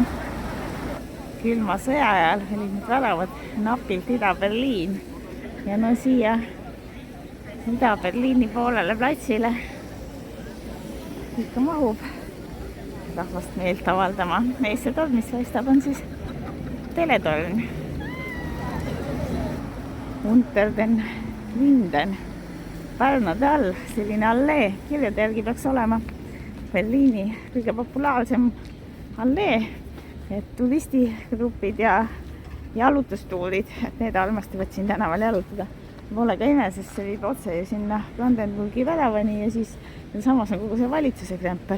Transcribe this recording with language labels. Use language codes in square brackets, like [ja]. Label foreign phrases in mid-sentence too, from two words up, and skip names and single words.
[et] Külma sõja ajal olid need väravad napilt Ida-Berliin ja no siia Ida-Berliini poolele platsile ikka mahub rahvast meelt avaldama. Ees see torn, mis paistab, on siis teletorn. Unter den Linden, Pärnade all, selline allee, kirjade järgi peaks olema Berliini kõige populaarsem allee, et turistigrupid ja jalutustuurid, et need armastavad siin tänaval jalutada. Pole ka ime, sest see viib otse ju sinna Brandenburgi väravani ja siis samas on kogu see valitsuse krempel.